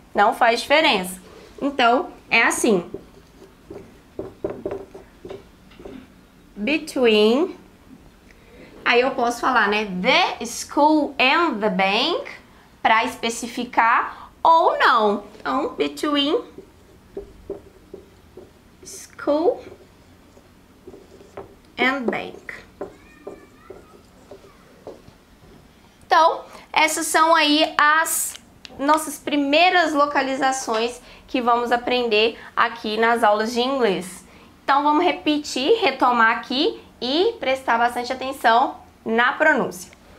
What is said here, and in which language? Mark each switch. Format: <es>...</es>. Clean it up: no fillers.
<pt>Não faz diferença. Então, é assim.</pt> <en>Between.</en> <pt>Aí eu posso falar, né?</pt> <en>The school and the bank,</en> <pt>para especificar ou não.</pt> <en>Então, between school and bank.</en> <pt>Então, essas são aí as nossas primeiras localizações que vamos aprender aqui nas aulas de inglês. Então, vamos repetir, retomar aqui e prestar bastante atenção na pronúncia.</pt>